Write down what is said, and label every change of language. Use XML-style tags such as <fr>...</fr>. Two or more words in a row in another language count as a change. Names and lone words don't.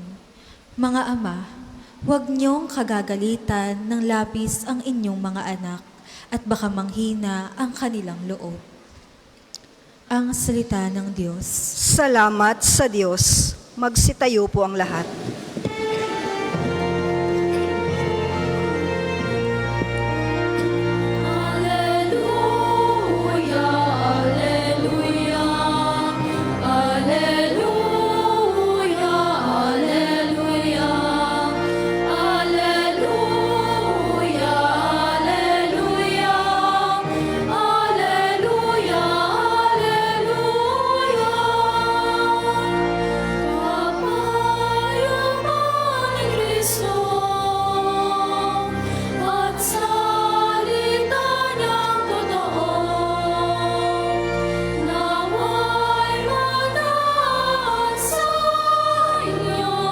<tl>Mga ama, huwag niyong kagagalitan ng labis ang inyong mga anak at baka manghina ang kanilang loob. Ang salita ng Diyos. Salamat sa Diyos. Magsitayo po ang lahat.</tl> <la>Alleluia, alleluia, alleluia, alleluia, alleluia, alleluia, alleluia, alleluia.</la> <tl>Kapayaman ni Kristo at salita niyang totoo, nawa'y mataan sa inyo.</tl>